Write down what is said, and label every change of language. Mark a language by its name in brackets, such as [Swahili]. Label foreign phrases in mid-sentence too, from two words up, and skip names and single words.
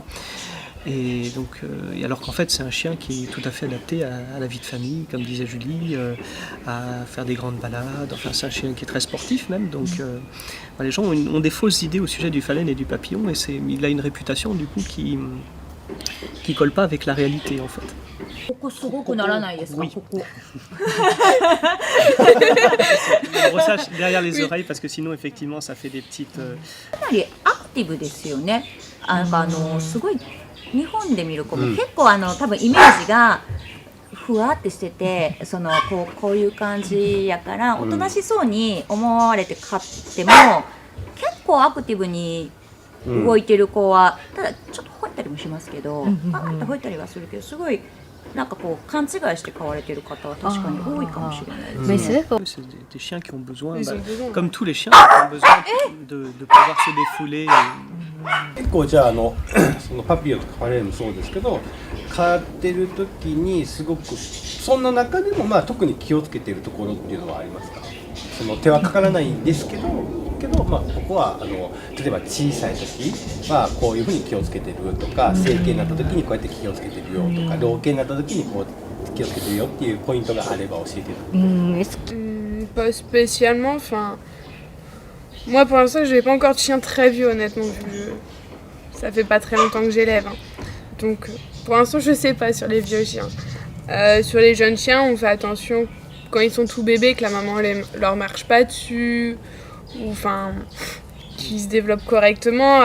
[French] Et donc, alors qu'en fait c'est un chien qui est tout à fait adapté à la vie de famille, comme disait Julie, à faire des grandes balades. Enfin c'est un chien qui est très sportif même. Donc les gens ont des fausses idées au sujet du phalène et du papillon, et il a une réputation du coup qui colle pas avec la réalité en fait. [Japanese] ここすごくならないですか？ [French] Oui. [Japanese] ここ。 [French] Le brossage derrière les oreilles, parce que sinon effectivement ça fait des petites... [Japanese] かなりアクティブですよね。すごい日本で見る子も結構多分イメージがふわってしてて、こういう感じやからおとなしそうに思われて飼っても結構アクティブに動いてる子は、ただちょっと吠えたりもしますけど、パーッと吠えたりはするけど、すごいなんかこう勘違いして飼われてる方は確かに多いかもしれないですね。 [French] Mais c'est vrai que C'est des chiens qui ont besoin, Ils ont besoin. comme tous les chiens, qui ont besoin de pouvoir se défouler. [Japanese] 結構じゃあそのパピオとかファレーもそうですけど、飼ってる時にすごくそんな中でも特に気をつけてるところっていうのはありますか？その手はかからないんですけどここは例えば小さい時はこういうふうに気をつけてるとか、成犬になった時にこうやって気をつけてるよとか、老犬になった時にこう気をつけてるよっていうポイントがあれば教えてください。 [French] est-ce que Pas spécialement, enfin... Moi pour l'instant je n'ai pas encore de chien très vieux honnêtement, ça fait pas très longtemps que j'élève. Hein. Donc pour l'instant je sais pas sur les vieux chiens. Sur les jeunes chiens on fait attention quand ils sont tout bébés que la maman leur marche pas dessus, ou enfin qu'ils se développent correctement.